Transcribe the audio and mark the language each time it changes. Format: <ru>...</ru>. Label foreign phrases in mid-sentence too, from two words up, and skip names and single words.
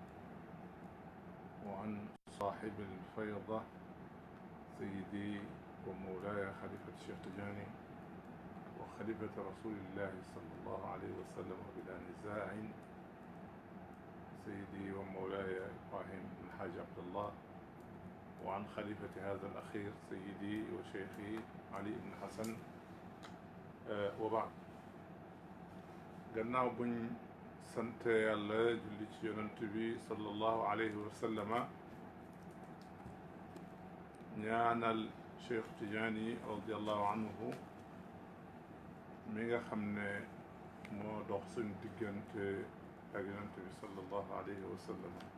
<ar>وعن صاحب الفيضة سيدي ومولاي خليفة الشيخ تجاني وخليفة رسول الله صلى الله عليه وسلم بلا نزاع سيدي ومولاي إبراهيم بن الحاج عبد الله، وعن خليفة هذا الأخير سيدي وشيخي علي بن حسن. وبعد،</ar> <wo>gannaaw buñ sant yàlla julli ci yonent bi</wo> <ar>صلى الله عليه وسلم,</ar> <wo>ñaanal Cheikh Tidiane</wo> <ar>رضي الله عنه</ar> <wo>mi nga xam ne moo dox suñ diggante ak yonent bi</wo> <ar>صلى الله عليه وسلم,</ar>